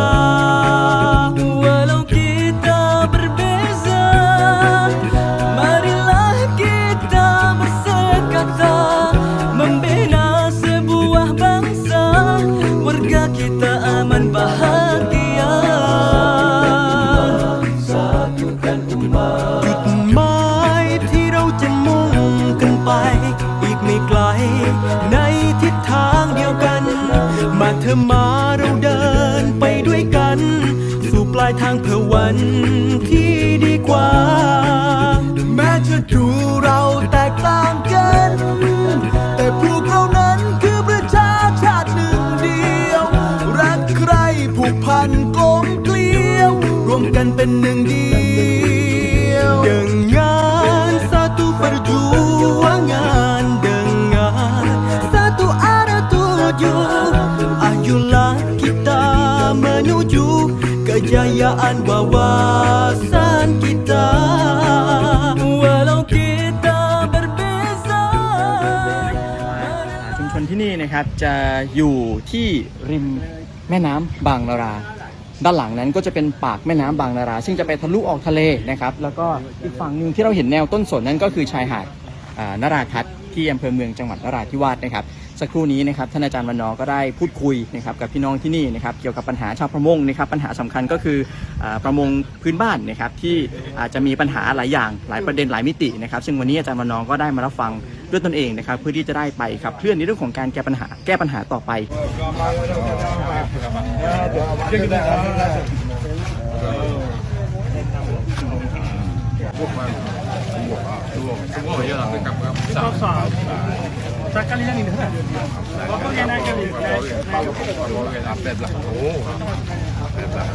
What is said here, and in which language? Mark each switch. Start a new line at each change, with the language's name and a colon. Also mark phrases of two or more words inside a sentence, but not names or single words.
Malay: Walau kita berbeza, marilah kita bersekata membina sebuah bangsa, warga kita aman bahagia. Satukan umat
Thai: จุดหมายที่เราจะมุ่งกันไปอีกไม่ไกลในทิศทางเดียวกัน มาเธอมาเราเดินไปด้วยกันสู่ปลายทางเพื่อวันที่ดีกว่า แม้จะดูเราแตกต่างกันแต่พวกเรานั้นคือ ประชาชาติหนึ่งเดียวรักใครผูกพันกลมเกลียวรวมกันเป็นหนึ่งเดียว
Malay: Dengan satu perjuangan, dengan satu arah tuju, ayolah kita menuju kejayaan wawasan kita. Walau kita berbeza.
Thai: ชุมชนที่นี่นะครับจะอยู่ที่ริมแม่น้ำบางนารา ด้านหลังนั้นก็จะเป็นปากแม่น้ำบางนาราซึ่งจะไปทะลุออกทะเลนะครับแล้วก็ อีกฝั่งหนึ่งที่เราเห็นแนวต้นสนนั้นก็คือชายหาดนราทัศน์ที่อำเภอเมืองจังหวัดนราธิวาสนะครับสักครู่นี้นะครับท่านอาจารย์วรรณก็ได้พูดคุยนะครับกับพี่น้องที่นี่นะครับเกี่ยวกับปัญหาชาวประมงนะครับปัญหาสำคัญก็คือประมงพื้นบ้านนะครับที่อาจจะมีปัญหาหลายอย่างหลายประเด็นหลายมิตินะครับซึ่งวันนี้อาจารย์วรรณก็ได้มารับฟังด้วยตนเองนะครับเพื่อที่จะได้ไปขับเคลื่อนในเรื่องของการแก้ปัญหาต่อไป
Malay: Semua je lah ke kapal besar. Sekali yang ini kan? Berapa yang naik kali? Update lah. Oh, update lah.